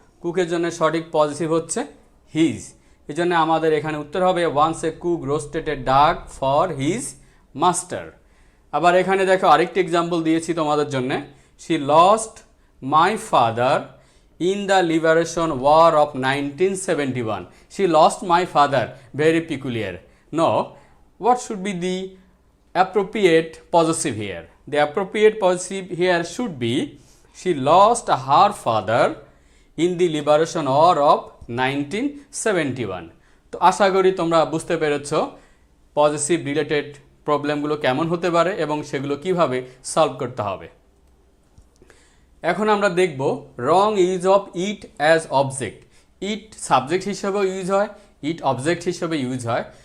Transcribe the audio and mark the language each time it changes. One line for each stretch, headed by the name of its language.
Bangla: কুকের জন্য সঠিক পজিটিভ হচ্ছে হিজ। এই জন্য আমাদের এখানে উত্তর হবে
English: Once a cook roasted a duck for his master.
Bangla: আবার এখানে দেখো আরেকটি এক্সাম্পল দিয়েছি তোমাদের জন্য,
English: She lost my father in the liberation war of 1971. She lost my father. Very peculiar. No, what should be the appropriate possessive here? The appropriate possessive here should be she lost her father in the liberation war of 1971.
Bangla: তো আশা করি তোমরা বুঝতে পেরেছো positive related প্রবলেমগুলো কেমন হতে পারে এবং সেগুলো কিভাবে সলভ করতে হবে। এখন আমরা দেখব
English: Wrong use of it as object.
Bangla: It subject হিসেবেও ইউজ হয়, ইট অবজেক্ট হিসেবে ইউজ হয়।